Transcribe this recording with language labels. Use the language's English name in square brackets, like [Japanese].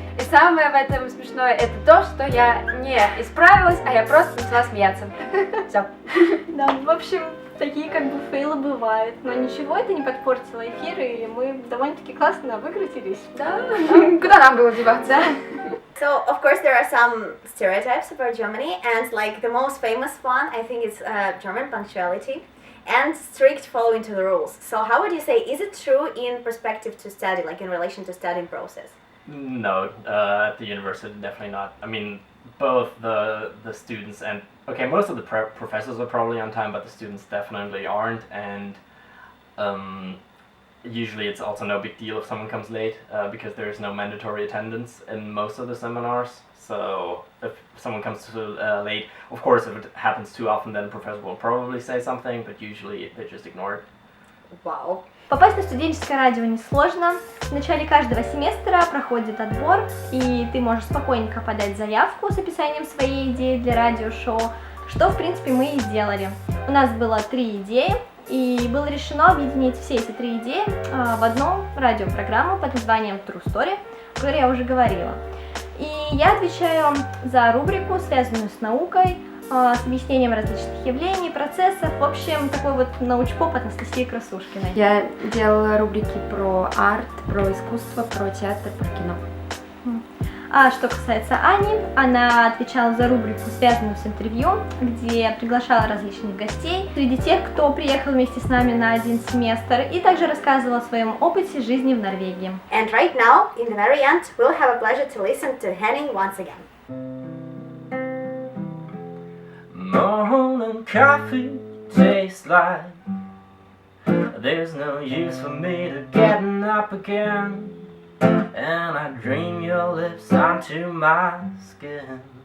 [Russian] И самое в этом смешное это то, что я не исправилась, а я просто начала смеяться. Все. Да, в общем, такие как бы фейлы бывают. Но ничего это не подпортило эфир, и мы довольно-таки классно выкрутились. Да, куда нам было деваться? [English] So, of course, there are some stereotypes about Germany, and like the most famous one, I think, is German punctuality and strict following to the rules. So, how would you say, is it true in perspective to study, like in relation to studying process? No, at the university, definitely not. I mean, both the students and, okay, most of the professors are probably on time, but the students definitely aren't, and usually it's also no big deal if someone comes late, because there is no mandatory attendance in most of the seminars. So if someone comes late, of course, if it happens too often, then the professor will probably say something, but usually they just ignore it. Wow. [Russian] Попасть на студенческое радио несложно. В начале каждого семестра проходит отбор, и ты можешь спокойненько подать заявку с описанием своей идеи для радиошоу, что, в принципе, мы и сделали. У нас было 3 идеи, и было решено объединить все эти 3 идеи в одну радиопрограмму под названием True Story, о которой я уже говорила. И я отвечаю за рубрику, связанную с наукой, с объяснением различных явлений, процессов, в общем, такой вот научпоп от Анастасии Красушкиной. Я делала рубрики про арт, про искусство, про театр, про кино. А что касается Ани, она отвечала за рубрику, связанную с интервью, где приглашала различных гостей, среди тех, кто приехал вместе с нами на 1 семестр, и также рассказывала о своем опыте жизни в Норвегии. [English] And right now, in the very end, we'll have a pleasure to listen to Henning once again. Morning coffee tastes like there's no use for me to getting up again, and I dream your lips onto my skin.